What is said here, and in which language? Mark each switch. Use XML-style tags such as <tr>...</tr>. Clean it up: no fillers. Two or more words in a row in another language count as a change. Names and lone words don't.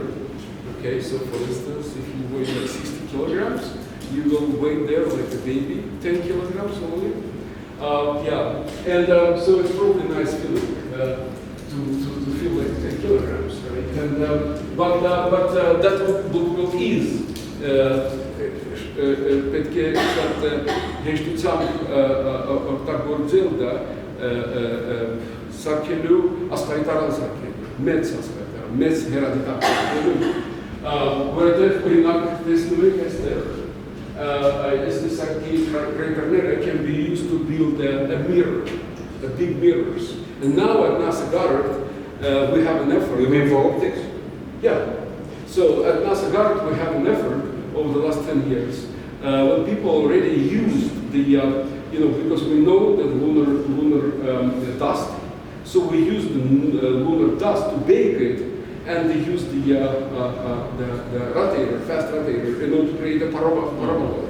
<en>Okay, so for instance, if you weigh like 60 kilograms, you will weigh there like a baby, 10 kilograms only. So it's probably a nice feeling to feel like 10 kilograms, right? And but that will ease.</en> <hy>Պետք է շատ հեշտությամբ օգտագործել դա սարքելու աստղայտարան սարքելու, մեծ աստղայտարան, մեծ հեռադիտակը, որովհետև օրինակ տեսնում եք այստեղ, այս տեսակի կրեկերները</hy> <en>can be used to build a mirror, the big mirrors. And now at NASA Goddard, we have an effort. You mean for optics? Yeah. So at NASA Goddard, we have an effort over the last 10 years, when people already used the, because we know that lunar dust, so we use the lunar dust to bake it, and they use the rotator, fast rotator, in order to create a paraboloid.</en>